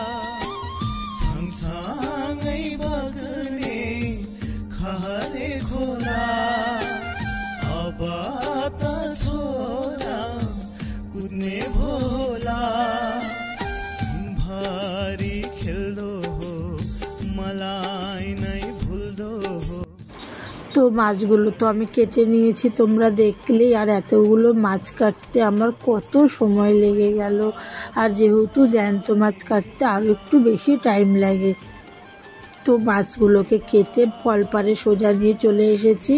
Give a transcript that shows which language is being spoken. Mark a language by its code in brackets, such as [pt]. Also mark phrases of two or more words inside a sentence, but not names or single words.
[ne] सँगसँगै बग्ने खहरे खोला, अब त छोरा कुद्ने भोला। दिनभरि खेल्दो हो मलाई नै भुल्दो हो। [bn] তো মাছগুলো তো আমি কেটে নিয়েছি, তোমরা দেখলেই। আর এতগুলো মাছ কাটতে আমার কত সময় লেগে গেল। আর যেহেতু জ্যান্ত মাছ কাটতে আরও একটু বেশি টাইম লাগে, তো মাছগুলোকে কেটে কলপারে সোজা নিয়ে চলে এসেছি।